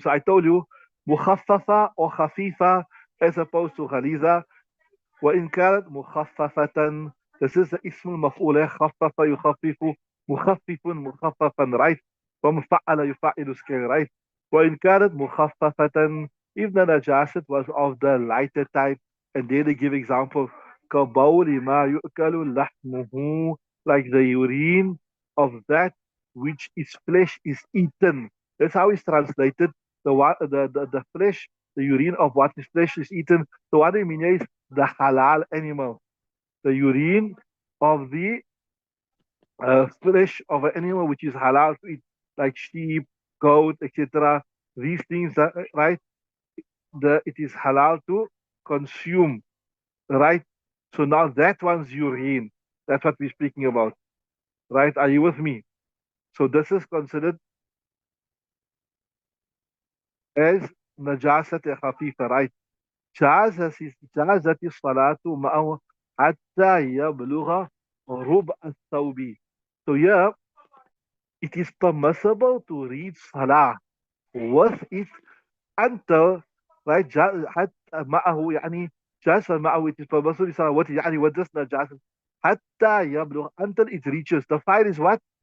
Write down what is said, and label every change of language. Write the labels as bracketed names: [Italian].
[English] So I told you, mukhaffafa or khafifa as opposed to ghaliza. [Arabic] وإن كانت مخففة. [English] This is the [Arabic] اسم المفعول. خفف يخفف مخفف مخففا, right? [English] from فعل يفعل scale, right? [Arabic] وإن كانت مخففة, [English] if the najasat was of the lighter type, and then they give examples [Arabic] كبول ما يؤكل لحمه, [English] like the urine of that which its flesh is eaten. That's how it's translated. The flesh, the urine of what is flesh is eaten. So what I mean is the halal animal, the urine of the flesh of an animal which is halal to eat, like sheep, goat, etc. These things, right? It is halal to consume, right? So now that one's urine. That's what we're speaking about, right? Are you with me? So this is considered as najasat khafifa, right? [Arabic] جازت الصلاة معه حتى يبلغ ربع الثوب. [English] So yeah, it is permissible to read salah with it until, right, [Arabic] حتى معه يعني جالس معه, [English] it is permissible to salah with it [Arabic] يعني [English] with this najasa [Arabic] حتى يبلغ, [English] until it reaches. The fire is what?